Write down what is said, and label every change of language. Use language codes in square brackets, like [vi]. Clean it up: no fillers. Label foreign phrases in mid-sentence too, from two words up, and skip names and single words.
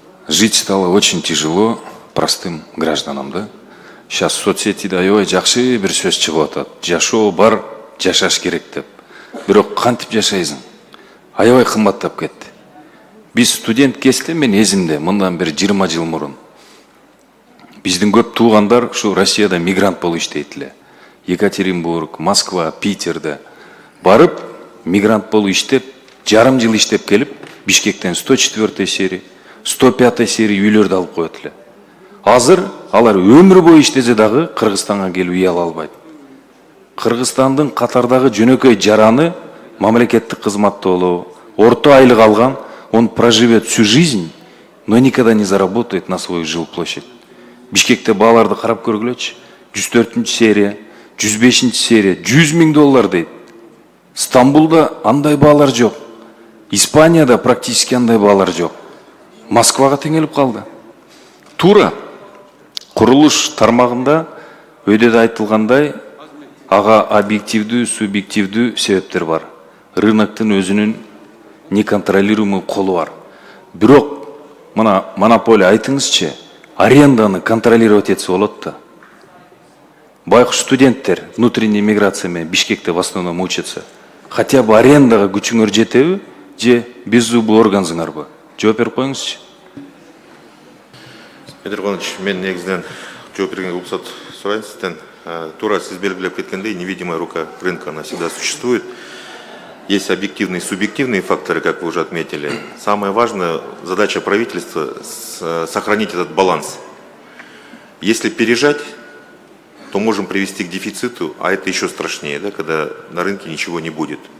[ru] Жить стало очень тяжело простым гражданам, да? [ky] Сейчас соцсетиде аябай жакшы бир сөз чыгып атат. Жашоо бар, жашаш керек деп. Бирок кантип жашайсың? Аябай кымбаттап кетти. Биз студент кезде мен эзимде мындан бир 20 жыл мурун биздин көп туугандар ушу Россияда мигрант болуп иштейт эле. Екатеринбург, Москва, Питерде барып мигрант болуп иштеп, жарым жыл иштеп келип, Бишкектен 104 серия, 105 серия үйлөрдү алып коет эле. Азыр алар өмүр бою иштесе дагы Кыргызстанга келип үй ала албайт. Кыргызстандын катардагы жөнөкөй жараны мамлекеттик кызматта болобу, орто айлык алган, [ru] он проживет всю жизнь, но никогда не заработает на свою жилплощадь. [ky] Бишкекте бааларды карап көргүлөчү. 104 серия, 105 серия, 100 000 доллар дейт. Стамбулда андай баалар жок. Испанияда практически андай баалар жок. Москвага теңелип калды. Тура курулуш тармагында өйдөдө айтылгандай, ага объективдүү, субъективдүү себептер бар. Рыноктун өзүнүн неконтролируемый колу бар. Бирок мына монополия айтыңызчы, аренданы контролировать этсе болот да. Байкуш студенттер [ru] внутренняя миграция [ky] менен Бишкекте [ru] в основном учатся. Хотя бы [ky] арендага күчүңөр жетеби, же [ru] беззубый органсыңарбы? [ky] Жооп берип коюңузчу. Дмитрий Иванович, мен негизинен жооп бергенге уруксат сурайын сизден. Тура сиз белгилеп кеткендей, [ru] невидимая рука рынка, она всегда существует. Есть объективные и субъективные факторы, как вы уже отметили. Самая важная задача правительства – сохранить этот баланс. Если пережать, то можем привести к дефициту, а это еще страшнее, да, когда на рынке ничего не будет.